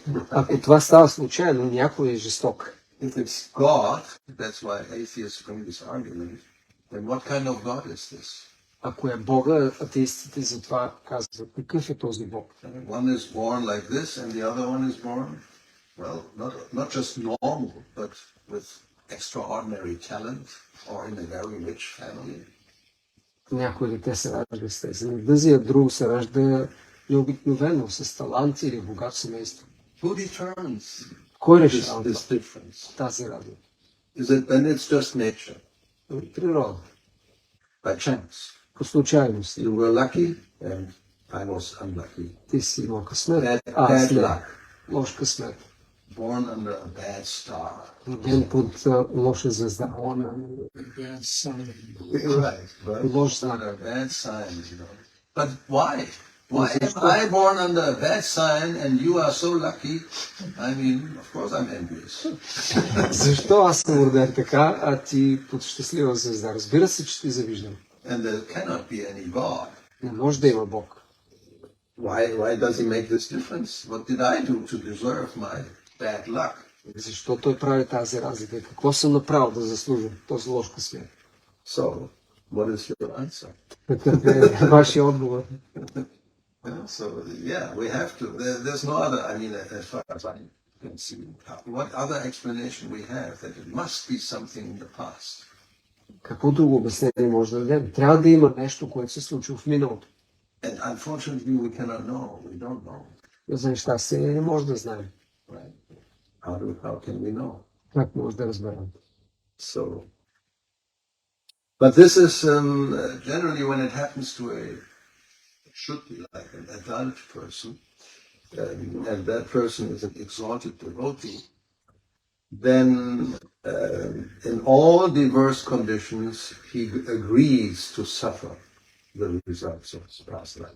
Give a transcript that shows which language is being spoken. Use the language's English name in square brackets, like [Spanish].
[Bulgarian] Ако това става случайно, някой е жесток. [English] If it's God, that's why atheists bring this argument, then what kind of God is this? [Bulgarian] Ако е Бога, атеистите затова казват, какъв е този Бог? [English] One is born like this and the other one is born, well, not just normal, but with extraordinary talent or in a very rich family. [Bulgarian] Някой дете се ражда с тези недъзи, а друго се ражда необикновено, с талант или богат семейство. [English] Who determines [Bulgarian] Кой решава [English] this difference? [Bulgarian] тази разлика? [English] Then it's just nature, [Bulgarian] Природа. [English] by chance. [Bulgarian] По случайност. [English] You were lucky and I was unlucky. [Bulgarian] Ти си имал късмет, [English] Bad [Bulgarian] не. [English] luck. [Bulgarian] Лош късмет. [English] Born under a bad star. [Bulgarian] Роден под лоша звезда. [English] Right. [Bulgarian] Лош знак. [English] Under a bad sign, you know. But why? Why am I born under a bad sign and you are so lucky? I mean, of course I'm envious. [Bulgarian] Защо аз съм роден така, а ти под щастлива звезда? Разбира се, че ти завиждам. [English] And there cannot be any God. [Bulgarian] Не може да има Бог. [English] Why does he make this difference? What did I do to deserve my bad luck? [Bulgarian] Защо той прави тази разлика? Какво съм направил да заслужа този лош късмет? [English] So, what is your answer? [Bulgarian] Какъв е вашия отговор? [English] So, yeah, we have to. There's no other, I mean, as far as I can see, what other explanation we have that it must be something in the past. [Bulgarian] Какво друго обяснение може да дадем? Трябва да има нещо, което се случва в миналото. [English] And unfortunately, we cannot know. We don't know. [Bulgarian] За нещастие не може да знаем. [English] Right? How can we know? [Bulgarian] Как може да разберем? [English] So, but this is generally when it happens to it should be like an adult person. and that person is an exalted devotee, then in all diverse conditions, he agrees to suffer the results of his past life.